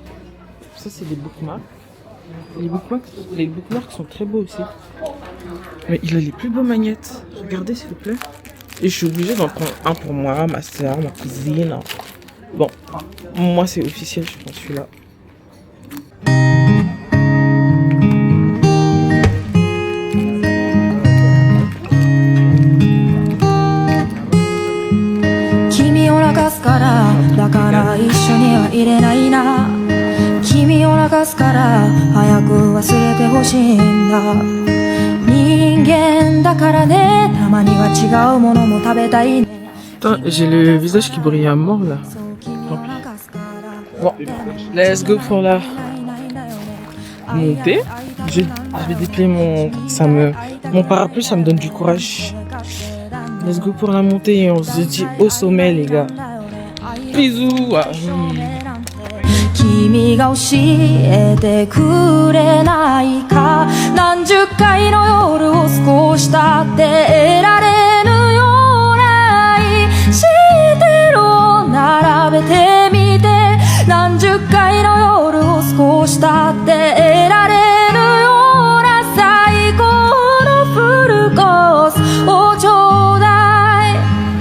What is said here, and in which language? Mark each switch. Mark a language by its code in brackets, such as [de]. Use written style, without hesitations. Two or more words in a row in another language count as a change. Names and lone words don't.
[fr] Ça, c'est des bookmarks. Les bookmarks sont très beaux aussi. Mais il a les plus beaux magnettes. Regardez, s'il vous plaît. Et je suis obligée d'en prendre un pour moi, ma soeur, ma cousine. Bon, moi, c'est officiel, je prends celui-là. [en] Kimi [ja] を泣かすからだから一緒にはいれないな君を泣かすから早く忘れてほしいんだ人間だからねたまには違うものも食べたいね [fr] Putain, j'ai le visage qui brille à mort là. Bon, [en] let's go [fr] pour la montée. Je vais déplier mon parapluie, ça me donne du courage. [en] Let's go [fr] pour la montée et on se dit au sommet les gars. Bisous. [ja] 君が教えてくれないか何十回の夜を過ごしたって得られぬような愛してるを並べてみて何十回の夜を過ごしたって得られぬような最高のフルコースをちょうだい